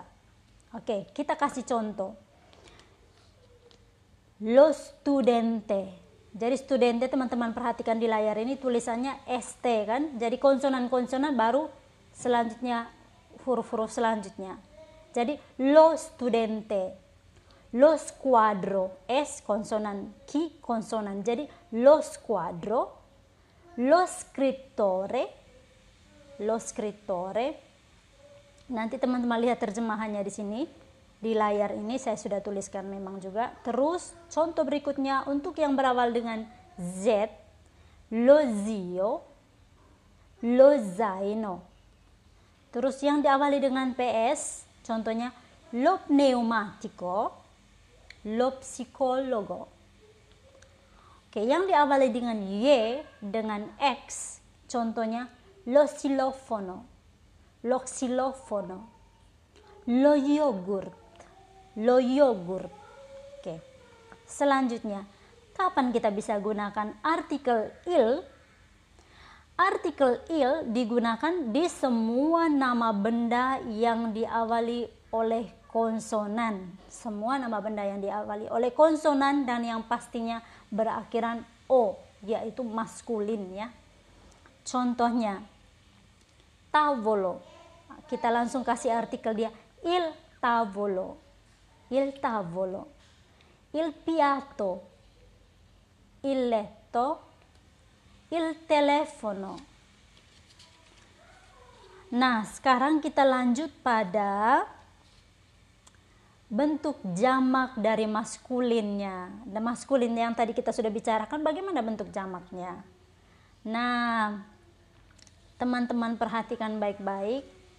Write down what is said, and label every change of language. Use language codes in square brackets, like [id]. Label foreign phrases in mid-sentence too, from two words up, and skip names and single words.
[id] Oke, kita kasih contoh. [it] Lo studente. [id] Jadi studente, teman-teman perhatikan di layar ini tulisannya ST kan. Jadi konsonan-konsonan baru selanjutnya huruf-huruf selanjutnya. Jadi [it] lo studente. Lo squadro, [id] S konsonan, Q konsonan. Jadi [it] lo squadro. Lo scrittore. Lo scrittore. [id] Nanti teman-teman lihat terjemahannya di sini. Di layar ini saya sudah tuliskan memang juga. Terus contoh berikutnya untuk yang berawal dengan Z, [it] lo zio, lo zaino. [id] Terus yang diawali dengan PS, contohnya [it] lo pneumatico, lo psicologo. [id] Oke, yang diawali dengan Y dengan X, contohnya [it] lo xilofono, lo xilofono, lo yogurt. Lo yogurt. [id] Oke. Selanjutnya, kapan kita bisa gunakan artikel il? Artikel il digunakan di semua nama benda yang diawali oleh konsonan. Semua nama benda yang diawali oleh konsonan dan yang pastinya berakhiran o, yaitu maskulin ya. Contohnya, tavolo. Kita langsung kasih artikel dia, [it] il tavolo. Il tavolo, il piatto, il letto, il telefono. [id] Nah, sekarang kita lanjut pada bentuk jamak dari maskulinnya. Dan maskulin yang tadi kita sudah bicarakan, bagaimana bentuk jamaknya. Nah, teman-teman perhatikan baik-baik.